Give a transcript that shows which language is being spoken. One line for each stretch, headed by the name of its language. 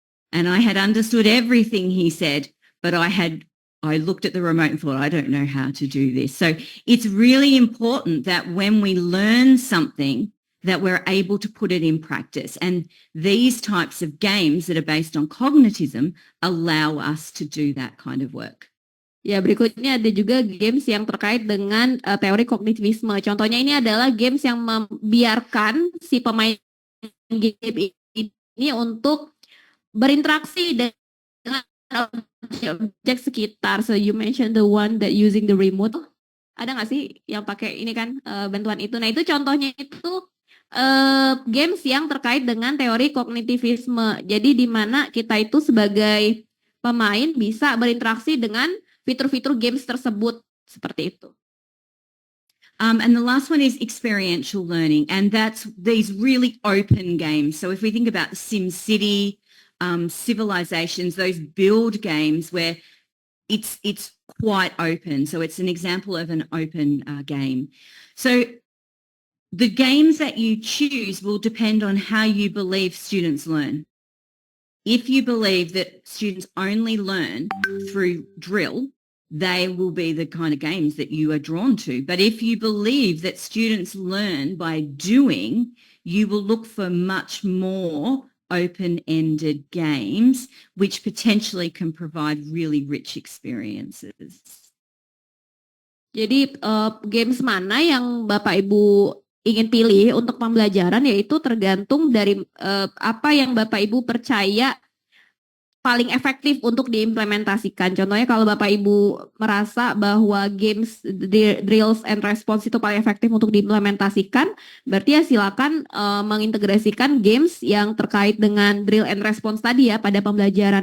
English: And I had understood everything he said, but I looked at the remote and thought, I don't know how to do this. So it's really important that when we learn something, that we're able to put it in practice. And these types of games that are based on cognitism allow us to do that kind of work.
Indonesian: Ya, berikutnya ada juga games yang terkait dengan teori kognitivisme. Contohnya ini adalah games yang membiarkan si pemain game ini untuk berinteraksi dengan objek sekitar.
English: So you mentioned the one that using the remote.
Indonesian: Ada nggak sih yang pakai ini kan bantuan itu? Nah, itu contohnya itu games yang terkait dengan teori kognitivisme. Jadi di mana kita itu sebagai pemain bisa berinteraksi dengan fitur-fitur games tersebut seperti itu.
English: And the last one is experiential learning, and that's these really open games. So if we think about SimCity, Civilizations, those build games where it's quite open. So it's an example of an open game. So the games that you choose will depend on how you believe students learn. If you believe that students only learn through drill, they will be the kind of games that you are drawn to. But if you believe that students learn by doing, you will look for much more open-ended games, which potentially can provide really rich experiences.
Indonesian: Jadi games mana yang Bapak Ibu ingin pilih untuk pembelajaran, yaitu tergantung dari apa yang Bapak Ibu percaya paling efektif untuk diimplementasikan. Contohnya kalau Bapak Ibu merasa bahwa games, drills and response itu paling efektif untuk diimplementasikan, berarti ya silakan mengintegrasikan games yang terkait dengan drill and response tadi ya pada pembelajaran.